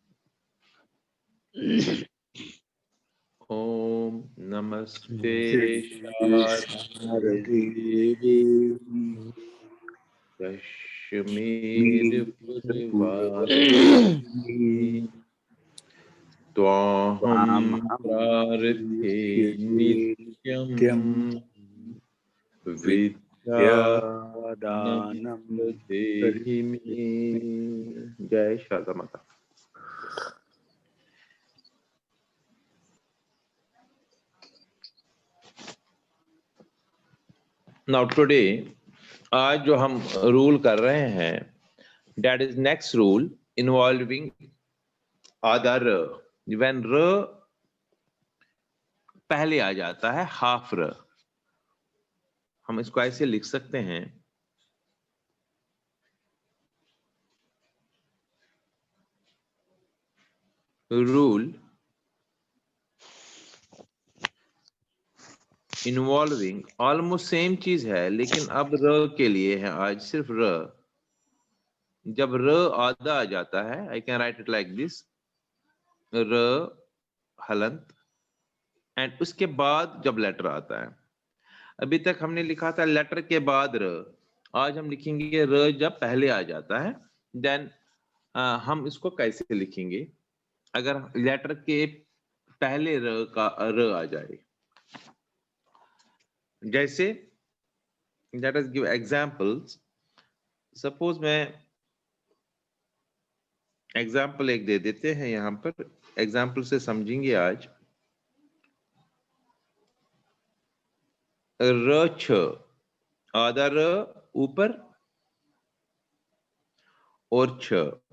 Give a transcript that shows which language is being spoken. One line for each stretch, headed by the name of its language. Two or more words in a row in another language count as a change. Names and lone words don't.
Sanskrit: ओम नमस्ते शारदे कश्मीर पुरवासिनी त्वाहं प्रार्थे नित्यं विद्यादानं देहि मे।
Hindi: जय शारदा माता।
English: now today
Hindi: आज जो हम रूल कर रहे हैं
English: that is next rule involving other when
Hindi: र पहले आ जाता है हाफ र, हम इसको ऐसे लिख सकते हैं
English: rule involving almost same
Hindi: चीज है लेकिन अब र के लिए है आज सिर्फ र। जब र आधा आ जाता है
English: I can write it like this
Hindi: र हलंत एंड उसके बाद जब लेटर आता है। अभी तक हमने लिखा था लेटर के बाद र, आज हम लिखेंगे र जब पहले आ जाता है। देन हम इसको कैसे लिखेंगे अगर लेटर के पहले र का र आ जाए।
English: जैसे let us give examples.
Hindi: सपोज मैं एग्जाम्पल एक दे देते हैं, यहां पर एग्जाम्पल से समझेंगे आज। र छ आधा र ऊपर और छ।